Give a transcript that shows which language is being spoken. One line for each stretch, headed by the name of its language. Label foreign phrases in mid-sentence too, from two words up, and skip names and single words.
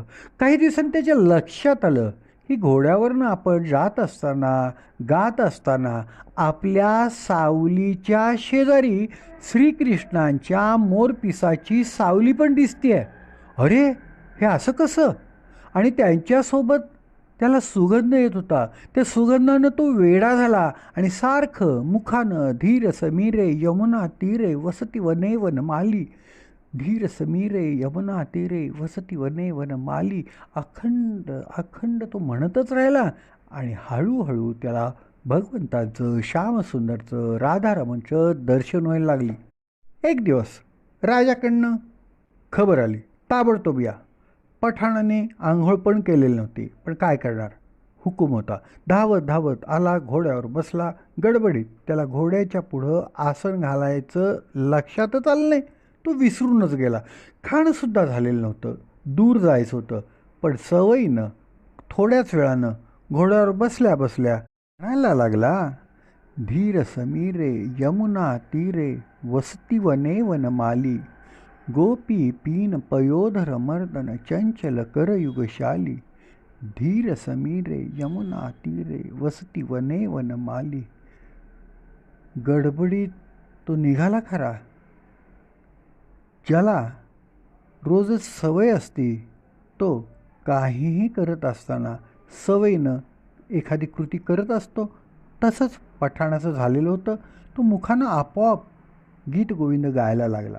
Marathi: काही दिवसांनी त्याच्या लक्षात आलं की घोड्यावरनं आपण जात असताना, गात असताना आपल्या सावलीच्या शेजारी श्रीकृष्णांच्या मोरपिसाची सावली पण दिसतेय. अरे, हे असं कसं? आणि त्यांच्यासोबत त्याला सुगंध येत होता. त्या सुगंधानं तो वेडा झाला आणि सारखं मुखानं
Sanskrit: धीर समीरे यमुना तीरे वसती वने वन माली, धीर समीरे यमुना तीरे वसती वने वन माली
Marathi: अखंड अखंड तो म्हणतच राहिला. आणि हळूहळू त्याला भगवंताचं, श्यामसुंदरचं, राधारमणचं दर्शन व्हायला लागली. एक दिवस राजाकडनं खबर आली, ताबडतोब या. पठाणाने आंघोळ पण केलेली नव्हती, पण काय करणार, हुकूम होता. धावत धावत आला, घोड्यावर बसला. गडबडीत त्याला घोड्याच्या पुढं आसन घालायचं लक्षातच आलं नाही. तो विसरूनच गेला. खाणंसुद्धा झालेलं नव्हतं. दूर जायचं होतं, पण सवयीनं थोड्याच वेळानं घोड्यावर बसल्या बसल्या म्हणायला लागला,
Sanskrit: धीर समीरे यमुना तीरे वसती वने वनमाली, गोपी पीन पयोधर मर्दन चंचल करयुगशाली, धीर समीरे यमुना तीरे वसती वने वनमाली.
Marathi: गडबडीत तो निघाला खरा. ज्याला रोजच सवय असते तो काहीही करत असताना सवयीनं एखादी कृती करत असतो. तसंच पठाणाचं झालेलं होतं. तो मुखानं आपोआप
Sanskrit: गीत गोविंद
Marathi: गायला लागला.